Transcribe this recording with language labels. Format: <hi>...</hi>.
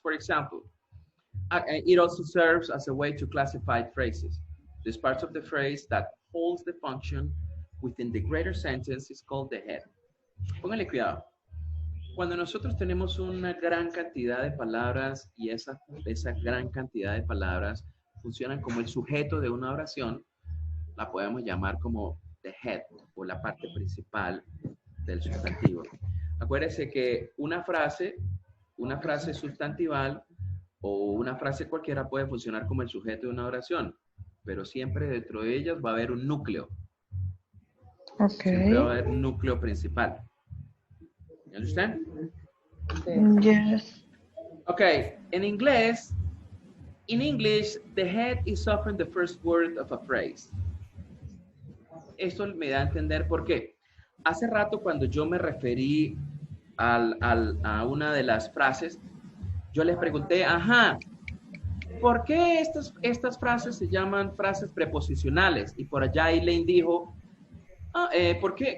<en>For example, it also serves as a way to classify phrases. This part of the phrase that holds the function within the greater sentence is called the head.</en> <es>Póngale cuidado. Cuando nosotros tenemos una gran cantidad de palabras y esa gran cantidad de palabras funcionan como el sujeto de una oración, la podemos llamar como the head o la parte principal del sustantivo. Acuérdese que una frase sustantival o una frase cualquiera puede funcionar como el sujeto de una oración, pero siempre dentro de ellas va a haber un núcleo.</es> <en>Okay.</en> <es>Siempre va a haber un núcleo principal.</es> <en>You understand? Yes. Okay, in English, the head is often the first word of a phrase.</en> <es>Esto me da a entender por qué. Hace rato cuando yo me referí a una de las frases, yo les pregunté, ajá, ¿por qué estas frases se llaman frases preposicionales? Y por allá Eileen dijo, ¿por qué?</es>